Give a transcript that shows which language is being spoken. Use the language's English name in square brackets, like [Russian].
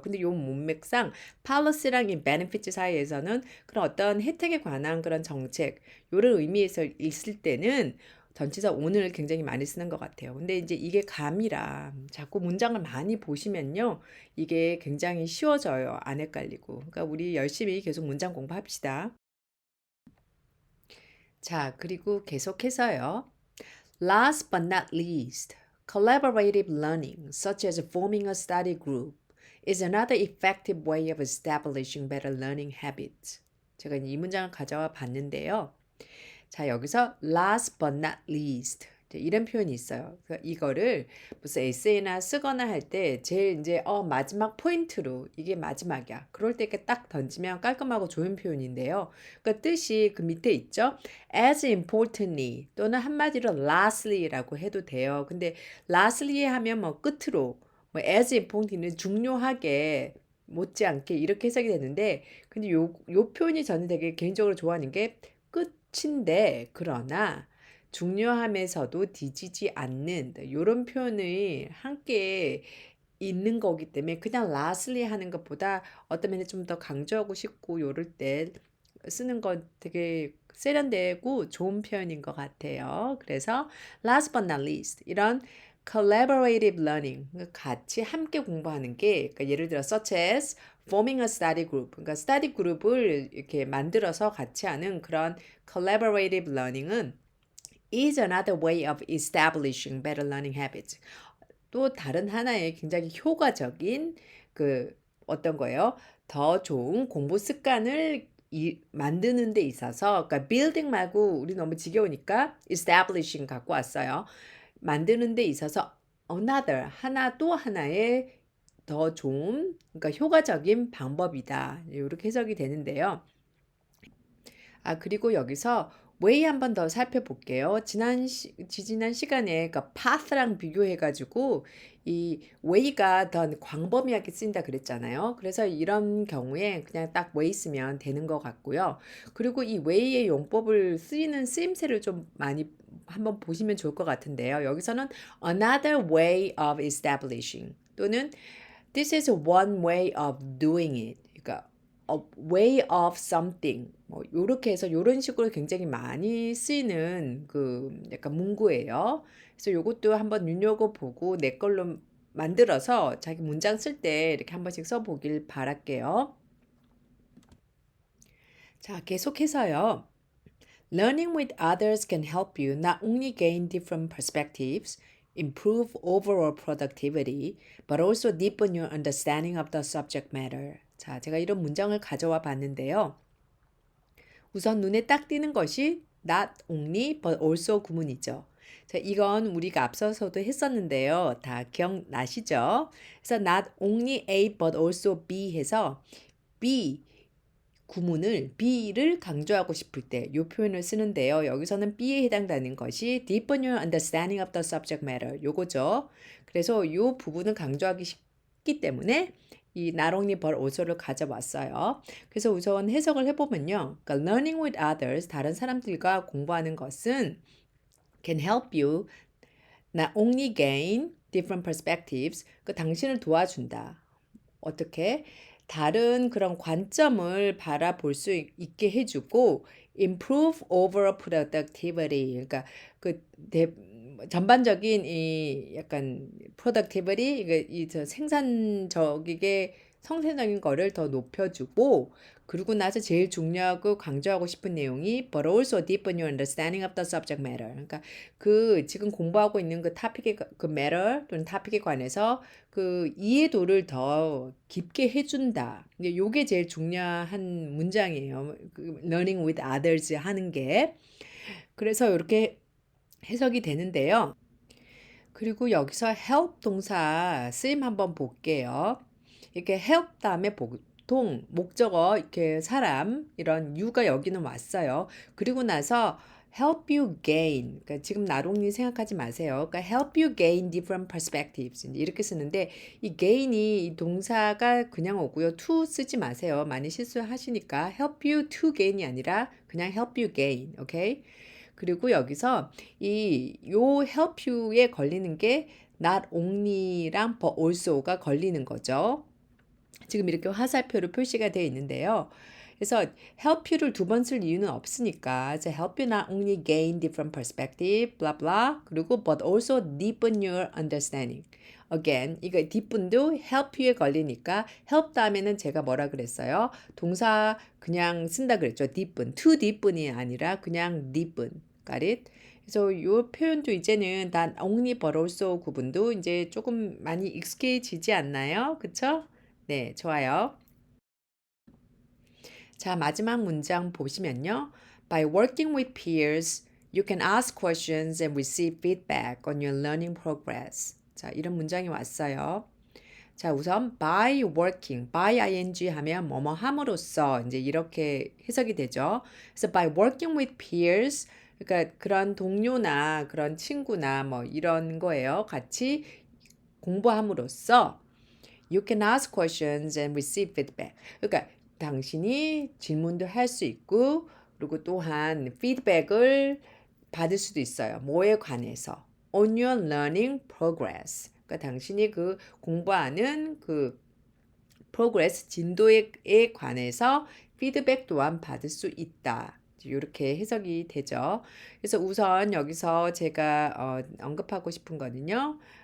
[Korean] 근데 요 문맥상 policy랑 이 benefits 사이에서는 그런 어떤 혜택에 관한 그런 정책, 요런 의미에서 있을 때는 전치사 on을 굉장히 많이 쓰는 것 같아요. 근데 이제 이게 감이라 자꾸 문장을 많이 보시면요. 이게 굉장히 쉬워져요. 안 헷갈리고. 그러니까 우리 열심히 계속 문장 공부합시다. 자, 그리고 계속해서요. [English] Last but not least, collaborative learning, such as forming a study group, is another effective way of establishing better learning habits. [Korean] 제가 이 문장을 가져와 봤는데요. 자, 여기서 [English] last but not least [Korean] 이런 표현이 있어요. 이거를 무슨 에세이나 쓰거나 할 때 제일 이제 마지막 포인트로 이게 마지막이야. 그럴 때 이렇게 딱 던지면 깔끔하고 좋은 표현인데요. 그 뜻이 그 밑에 있죠. [English] as importantly [Korean] 또는 한마디로 lastly라고 해도 돼요. 근데 lastly 하면 뭐 끝으로 뭐 [English] as importantly [Korean] 는 중요하게 못지않게 이렇게 해석이 되는데 근데 요 표현이 저는 되게 개인적으로 좋아하는 게 끝인데 그러나 중요함에서도 뒤지지 않는 요런 표현이 함께 있는 거기 때문에 그냥 lastly 하는 것보다 어떤 면에 좀 더 강조하고 싶고 요럴 때 쓰는 건 되게 세련되고 좋은 표현인 것 같아요. 그래서 [English] last but not least 이런 collaborative learning [Korean] 같이 함께 공부하는 게 그러니까 예를 들어 [English] such as forming a study group 그러니까 study group [Korean] 을 이렇게 만들어서 같이 하는 그런 [English] collaborative learning은 is another way of establishing better learning habits. [Korean] 또 다른 하나의 굉장히 효과적인 그 어떤 거예요? 더 좋은 공부 습관을 만드는 데 있어서 그러니까 building 말고 우리 너무 지겨우니까 establishing 갖고 왔어요. 만드는 데 있어서 another 하나 또 하나의 더 좋은 그러니까 효과적인 방법이다. 이렇게 해석이 되는데요. 그리고 여기서 way 한 번 더 살펴볼게요. 지지난 시간에 그 path랑 비교해가지고 이 way가 더 광범위하게 쓰인다 그랬잖아요. 그래서 이런 경우에 그냥 딱 way 쓰면 되는 것 같고요. 그리고 이 way의 용법을 쓰이는 쓰임새를 좀 많이 한번 보시면 좋을 것 같은데요. 여기서는 [English] another way of establishing [Korean] 또는 [English] this is one way of doing it. [Korean] 그러니까 [English] a way of something [Korean] 뭐 요렇게 해서 요런 식으로 굉장히 많이 쓰이는 그 약간 문구예요. 그래서 요것도 한번 눈여겨 보고 내 걸로 만들어서 자기 문장 쓸 때 이렇게 한 번씩 써 보길 바랄게요. 자, 계속해서요. [English] Learning with others can help you not only gain different perspectives, improve overall productivity, but also deepen your understanding of the subject matter. [Korean] 자, 제가 이런 문장을 가져와 봤는데요. 우선 눈에 딱 띄는 것이 [English] not only but also [Korean] 구문이죠. 자, 이건 우리가 앞서서도 했었는데요. 다 기억나시죠? 그래서 [English] not only A but also B [Korean] 해서 B 구문을 B를 강조하고 싶을 때 이 표현을 쓰는데요. 여기서는 B에 해당되는 것이 [English] deepen your understanding of the subject matter [Korean] 요거죠. 그래서 이 부분을 강조하기 쉽기 때문에 이 [English] not only but also [Korean] 를 가져왔어요. 그래서 우선 해석을 해보면요. 그러니까 [English] learning with others, [Korean] 다른 사람들과 공부하는 것은 [English] can help you not only gain different perspectives, [Korean] 그 당신을 도와준다. 어떻게? 다른 그런 관점을 바라볼 수 있게 해주고 [English] improve overall productivity. [Korean] 그러니까 그 전반적인 이 약간 productivity, 이저 생산적이게 성생적인 거를 더 높여주고, 그러고 나서 제일 중요하고 강조하고 싶은 내용이 [English] but also deepen your understanding of the subject matter. [Korean] 그러니까 그 지금 공부하고 있는 그 토픽의 그 matter 또는 토픽에 관해서 그 이해도를 더 깊게 해준다. 이게 요게 제일 중요한 문장이에요. 그 [English] learning with others [Korean] 하는 게. 그래서 이렇게 해석이 되는데요. 그리고 여기서 help 동사 쓰임 한번 볼게요. 이렇게 help 다음에 보통 목적어 이렇게 사람 이런 you가 여기는 왔어요. 그리고 나서 [English] help you gain. [Korean] 그러니까 지금 나롱님 생각하지 마세요. 그러니까 [English] help you gain different perspectives. [Korean] 이렇게 쓰는데 이 gain이 이 동사가 그냥 오고요. to 쓰지 마세요. 많이 실수하시니까 [English] help you to gain [Korean] 이 아니라 그냥 [English] help you gain. [Korean] 오케이? 그리고 여기서 요 help you에 걸리는 게 not only랑 but also가 걸리는 거죠. 지금 이렇게 화살표로 표시가 되어 있는데요. [English] 그래서 help you [Korean] 를 두 번 쓸 이유는 없으니까 그래서 [English] help you not only gain different perspective, blah blah, 그리고 but also deepen your understanding. [Korean] Again, 이거 deepen도 help you에 걸리니까 help 다음에는 제가 뭐라 그랬어요? 동사 그냥 쓴다 그랬죠. [English] deepen, to deepen [Korean] 이 아니라 그냥 [English] deepen. Got it? [Korean] 그래서 이 표현도 이제는 단 [English] only but also [Korean] 구분도 이제 조금 많이 익숙해지지 않나요? 그쵸? 네, 좋아요. 자, 마지막 문장 보시면요. [English] By working with peers, you can ask questions and receive feedback on your learning progress. [Korean] 자, 이런 문장이 왔어요. 자, 우선 [English] by working, [Korean] by ing 하면 뭐뭐 함으로써 이제 이렇게 해석이 되죠. 그래서 [English] by working with peers, [Korean] 그러니까 그런 동료나 그런 친구나 뭐 이런 거예요. 같이 공부함으로써 [English] you can ask questions and receive feedback. [Korean] 그러니까 당신이 질문도 할 수 있고 그리고 또한 피드백을 받을 수도 있어요. 뭐에 관해서? [English] On your learning progress. [Korean] 그러니까 당신이 그 공부하는 그 progress 진도에 관해서 피드백 또한 받을 수 있다. 이렇게 해석이 되죠. 그래서 우선 여기서 제가 언급하고 싶은 거는요.